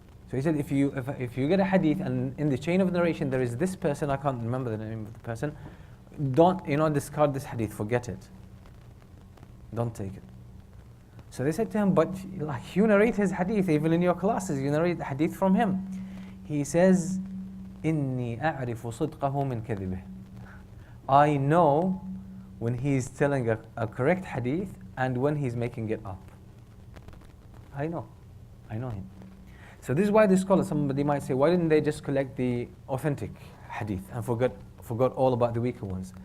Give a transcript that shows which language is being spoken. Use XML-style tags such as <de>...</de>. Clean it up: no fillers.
<en>So he said, if you get a hadith and in the chain of narration there is this person, I can't remember the name of the person, don't discard this hadith, forget it. Don't take it. So they said to him, but like you narrate his hadith, even in your classes, you narrate the hadith from him. He says,</en> <ar>إِنِّي أَعْرِفُ صِدْقَهُ مِنْ كَذِبِهِ.</ar> <en>I know when he's telling a correct hadith and when he's making it up. I know him. So this is why the scholars, somebody might say, why didn't they just collect the authentic hadith and forgot all about the weaker ones?</en>